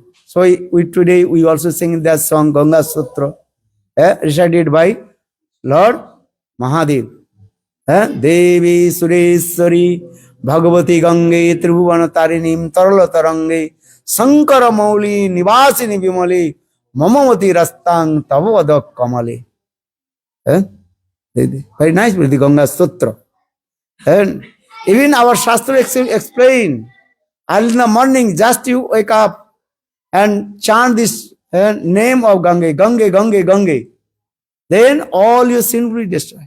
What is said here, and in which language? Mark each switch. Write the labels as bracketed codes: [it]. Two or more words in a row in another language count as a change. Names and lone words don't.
[en] So today we also sing that song Ganga Sutra, recited by Lord Mahadev. [sa] देवि सुरेश्वरि भगवति गङ्गे त्रिभुवन तारिणि तरल तरङ्गे शङ्कर मौलि निवासिनि विमले मम मतिरास्तां तव पद कमले. [en] Very nice with the Ganga Sutra. And even our Shastra explain, early in the morning, just you wake up and chant this name of Gange, Gange, Gange, Gange. Then all your sin will be destroyed.